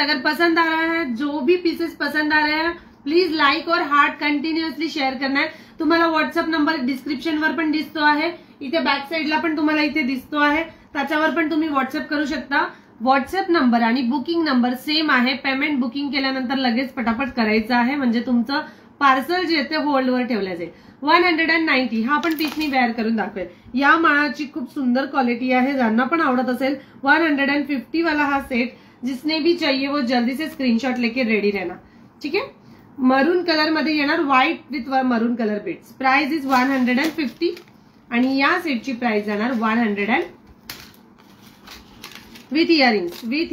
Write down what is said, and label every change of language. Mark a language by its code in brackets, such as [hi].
[hi] अगर पसंद आ रहा है, जो भी पीसेस पसंद आ रहे हैं, प्लीज लाईक और हार्ट कंटिन्युअसली शेअर करणार. [mr] तुम्हाला व्हॉट्सअप नंबर डिस्क्रिप्शनवर पण दिसतो आहे. इथे बॅक साईडला पण तुम्हाला इथे दिसतो आहे. त्याच्यावर पण तुम्ही व्हॉट्सअप करू शकता. व्हॉट्सअप नंबर आणि बुकिंग नंबर सेम आहे. पेमेंट बुकिंग केल्यानंतर लगेच पटापट करायचं आहे, म्हणजे तुमचं पार्सल जे ते होल्डवर ठेवलं जाईल. 190. हा पण पीस मी वेअर करून दाखवेल. या माळाची खूप सुंदर क्वालिटी आहे. ज्यांना पण आवडत असेल 150 वाला हा सेट. [hi] जिसने भी चाहिए वो जल्दी से स्क्रीनशॉट लेके रेडी रहना. ठीक है, [mr] मरून कलर मध्ये येणार. व्हाईट विथ मरून कलर बीट्स. [en] price is 150 [mr] आणि या सेटची प्राइस जाणार 100 विथ इयरिंग्स.